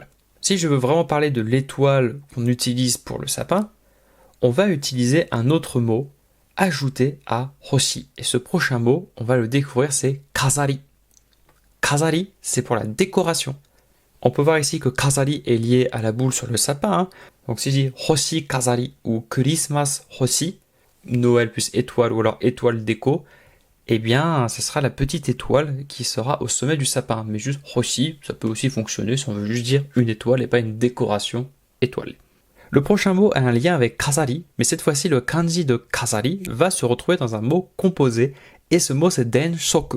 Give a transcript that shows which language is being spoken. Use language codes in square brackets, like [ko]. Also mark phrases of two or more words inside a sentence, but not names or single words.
[fr] Si je veux vraiment parler de l'étoile qu'on utilise pour le sapin, on va utiliser un autre mot ajouté à hoshi. Et ce prochain mot, on va le découvrir, c'est kazari. Kazari, c'est pour la décoration. On peut voir ici que kazari est lié à la boule sur le sapin. Donc si je dis [ja] 星飾り [fr] ou Christmas hoshi, Noël plus étoile ou alors étoile déco, ce sera la petite étoile qui sera au sommet du sapin. Mais juste hoshi, ça peut aussi fonctionner si on veut juste dire une étoile et pas une décoration étoilée. Le prochain mot a un lien avec kazari, mais cette fois-ci le kanji de kazari va se retrouver dans un mot composé et ce mot c'est denshoku.